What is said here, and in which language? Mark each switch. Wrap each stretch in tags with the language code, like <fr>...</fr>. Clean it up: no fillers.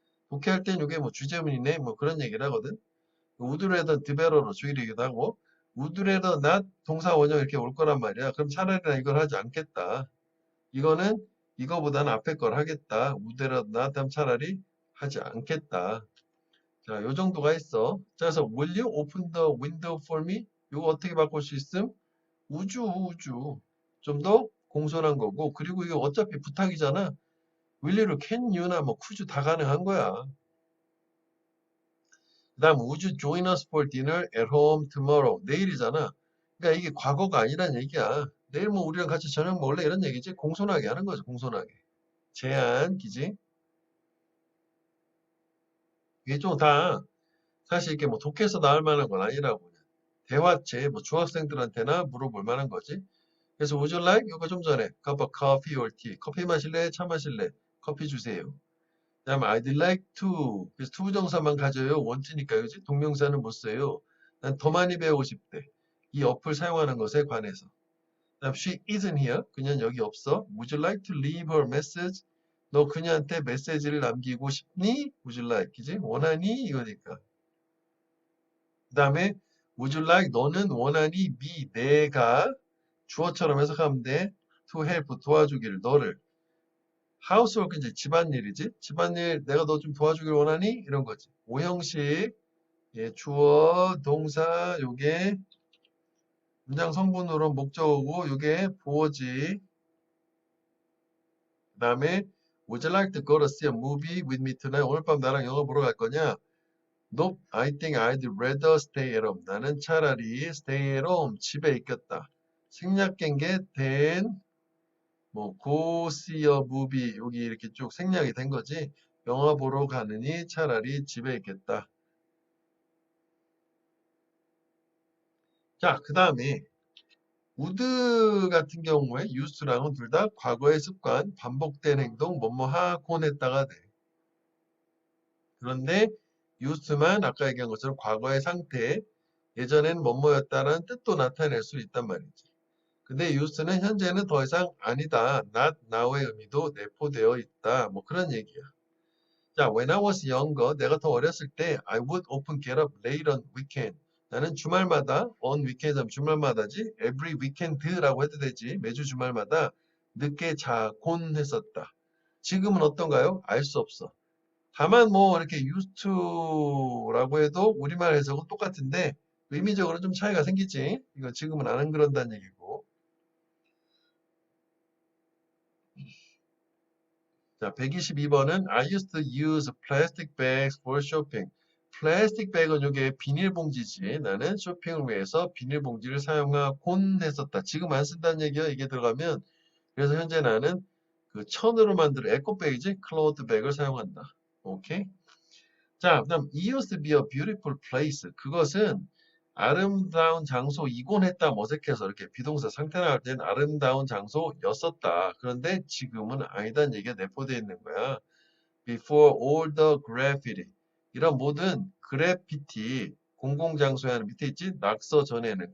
<ko>독해할 땐 요게 뭐 주제문이네 뭐 그런 얘기를 하거든.</ko> <en>would rather the better</en> <ko>로 주의되기도 하고</ko> <en>would rather not</en> <ko>동사 원형 이렇게 올 거란 말이야. 그럼 차라리 나 이걸 하지 않겠다. 이거는 이거보다는 앞에 걸 하겠다. would rather not 하면 차라리 하지 않겠다. 자, 요 정도가 있어. 자, 그래서</ko> <en>will you open the window for me?</en> <ko>요거 어떻게 바꿀 수 있음? 우주. 좀 더 공손한 거고. 그리고 이거 어차피 부탁이잖아. will you로</ko> <en>can you</en> <ko>나 뭐</ko> <en>could you</en> <ko>다 가능한 거야.</ko> <en>그 다음 would you join us for dinner at home tomorrow?</en> <ko>내일이잖아. 그러니까 이게 과거가 아니란 얘기야. 내일 뭐 우리랑 같이 저녁 먹을래? 이런 얘기지. 공손하게 하는 거죠. 공손하게. 제안, 기지. 이게 좀 다 사실 이게 뭐 독해서 나올 만한 건 아니라고. 그냥. 대화체, 뭐 중학생들한테나 물어볼 만한 거지.</ko> <en>그래서 would you like?</en> <ko>이거 좀 전에</ko> <en>cup of coffee or tea.</en> <ko>커피 마실래? 차 마실래? 커피 주세요.</ko> <en>그다음에 I'd like to.</en> <ko>그래서 투부정사만 가져요. want니까 그지? 동명사는 못 써요. 난 더 많이 배우고 싶대. 이 어플 사용하는 것에 관해서.</ko> <en>그다음 she isn't here.</en> <ko>그녀는 여기 없어.</ko> <en>Would you like to leave her message?</en> <ko>너 그녀한테 메시지를 남기고 싶니? Would you like? 그지? 원하니? 이거니까.</ko> <en>그다음에 would you like?</en> <ko>너는 원하니? me. 내가 주어처럼 해석하면 돼.</ko> <en>to help.</en> <ko>도와주기를. 너를. housework 이제 집안일이지. 집안일 내가 너 좀 도와주길 원하니? 이런 거지. 오형식. 예, 주어, 동사, 요게 문장 성분으로 목적어고 요게 보어지. 그 다음에</ko> <en>would you like to go to see a movie with me tonight?</en> <ko>오늘 밤 나랑 영화 보러 갈 거냐?</ko> <en>Nope, I think I'd rather stay at home.</en> <ko>나는 차라리</ko> <en>stay at home,</en> <ko>집에 있겠다. 생략된 게 than, 뭐</ko> <en>go see a movie</en> <ko>여기 이렇게 쭉 생략이 된 거지. 영화 보러 가느니 차라리 집에 있겠다. 자, 그 다음에 would 같은 경우에 use랑은 둘 다 과거의 습관, 반복된 행동, 뭐뭐 하곤 했다가 돼. 그런데 use만 아까 얘기한 것처럼 과거의 상태, 예전에는 뭐뭐였다라는 뜻도 나타낼 수 있단 말이지. 근데 used는 현재는 더 이상 아니다.</ko> <en>not now</en> <ko>의 의미도 내포되어 있다. 뭐 그런 얘기야.</ko> <en>자, when I was younger,</en> <ko>내가 더 어렸을 때</ko> <en>I would often get up late on weekend.</en> <ko>나는 주말마다</ko> <en>on weekend,</en> <ko>주말마다지</ko> <en>every weekend</en> <ko>라고 해도 되지. 매주 주말마다 늦게 자곤 했었다. 지금은 어떤가요? 알 수 없어. 다만 뭐 이렇게</ko> <en>used to</en> <ko>라고 해도 우리말 해석은 똑같은데 의미적으로 좀 차이가 생기지. 이거 지금은 안 그런다는 얘기고. 자, 122번은</ko> <en>I used to use plastic bags for shopping.</en> <ko>플라스틱 백은 이게 비닐봉지지. 나는 쇼핑을 위해서 비닐봉지를 사용하곤 했었다. 지금 안 쓴다는 얘기야. 이게 들어가면. 그래서 현재 나는 그 천으로 만든 에코백이지. 클로드 백을 사용한다. 오케이?</ko> <en>자, 그다음 it used to be a beautiful place.</en> <ko>그것은 아름다운 장소이곤 했다. 어색해서 이렇게 비동사 상태 나갈 때는 아름다운 장소였었다. 그런데 지금은 아니다는 얘기가 내포되어 있는 거야.</ko> <en>Before all the graffiti.</en> <ko>이런 모든 그래피티 공공장소에 하는 밑에 있지? 낙서 전에는.</ko>